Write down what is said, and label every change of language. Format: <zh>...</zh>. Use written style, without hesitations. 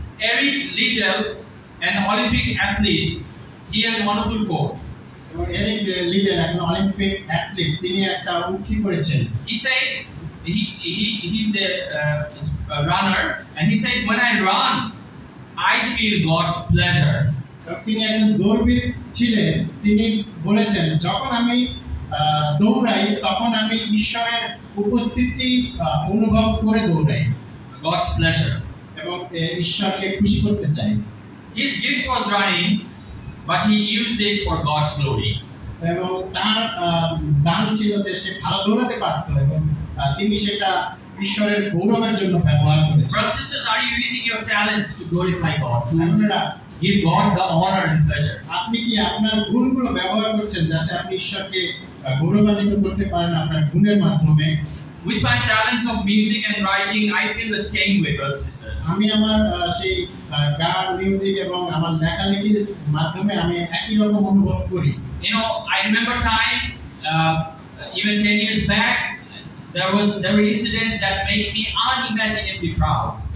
<en>Eric Liddell, an Olympic athlete, he has a wonderful quote.</en> <bn>এবং Eric লিডেল একজন Olympic athlete, তিনি একটা উক্তি করেছেন।</bn> <en>He said he's a runner, and he said, when I run, I feel God's pleasure.</en> <bn>তিনি একজন দৌড়বিদ ছিলেন, তিনি বলেছেন যখন আমি দৌড়াই তখন আমি ঈশ্বরের উপস্থিতি অনুভব করে দৌড়াই,</bn> <en>God's pleasure.</en> <bn>এবং ঈশ্বরকে খুশি করতে চাই।</bn> <en>His gift was running, but he used it for God's glory.</en> <bn>এবং তার দান ছিল যে সে ভালো দৌড়াতে পারতো এবং তিনি সেটা ঈশ্বরের গৌরবের জন্য ব্যবহার করেছেন।</bn> <en>Brothers and sisters, are you using your talents to glorify God?</en> <bn>আপনারা</bn> <en>Give God the honor and pleasure.</en> <bn>আপনি কি আপনার গুণগুলো ব্যবহার করছেন যাতে আপনি ঈশ্বরকে গৌরবান্বিত করতে পারেন আপনার গুণের মাধ্যমে?</bn> <en>With my talents of music and writing, I feel the same way, brothers and sisters.</en> <bn>আমি আমার সেই গান, মিউজিক এবং আমার লেখালেখির মাধ্যমে আমি একই রকম অনুভব করি।</bn> <en>You know, I remember time, even 10 years back, there were incidents that made me unimaginably proud.</en>